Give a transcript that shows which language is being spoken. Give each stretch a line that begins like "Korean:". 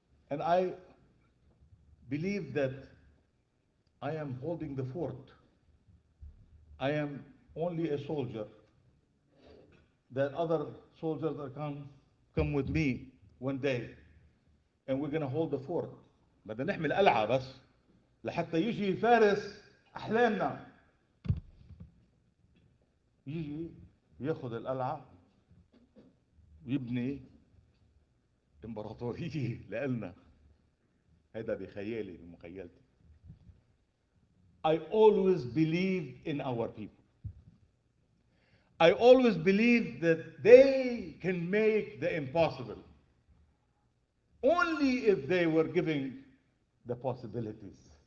English: And I believe that I am holding the fort. I am only a soldier, that other soldiers are come with me one day, and we're going to hold the fort.
Arabic: بدنا نحمل قلعة بس لحتى يجي فارس أحلامنا، يجي ياخذ القلعة ويبني إمبراطورية لنا. هذا بخيالي بمخيلتي.
English: I always believed in our people. I always believed that they can make the impossible, only if they were giving the possibilities.